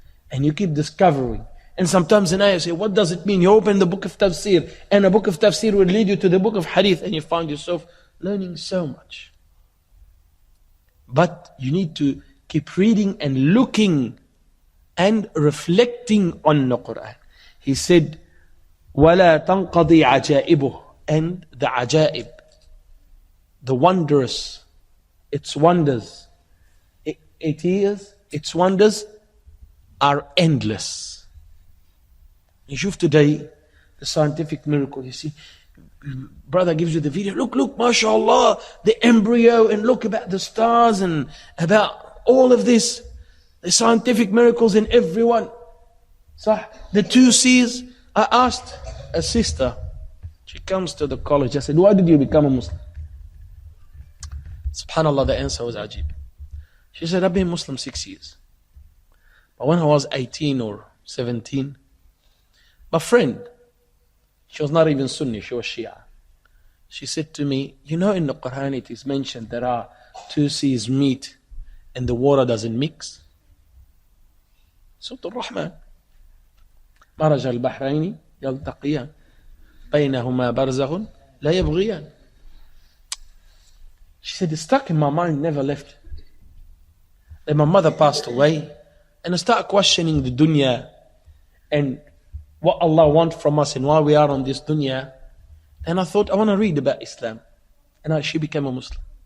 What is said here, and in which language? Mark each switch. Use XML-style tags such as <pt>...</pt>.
<en>And you keep discovering. And sometimes an ayah say, what does it mean? You open the book of tafsir and a book of tafsir will lead you to the book of hadith and you find yourself learning so much. But you need to keep reading and looking and reflecting on the Quran. He said,</en> <ar>وَلَا تَنْقَضِي عَجَائِبُهُ.</ar> <en>And the ajaib, the wondrous, its wonders, its wonders are endless. You see today, the scientific miracle, you see, brother gives you the video, look, mashallah, the embryo, and look about the stars and about all of this, the scientific miracles in everyone. So the 2 C's. I asked a sister, she comes to the college, I said, why did you become a Muslim? Subhanallah, the answer was ajib. She said, I've been Muslim 6 years. But when I was 18 or 17, my friend, she was not even Sunni, she was Shia. She said to me, you know in the Quran it is mentioned there are 2 seas meet and the water doesn't mix. Surah Al-Rahman.</en> <ar>مرج البحرين يلتقيان بينهما برزخ لا يبغيان.</ar> <en>She said, it stuck in my mind, never left. Then my mother passed away and I started questioning the dunya and what Allah wants from us and why we are on this dunya. And I thought, I want to read about Islam. And she became a Muslim.</en>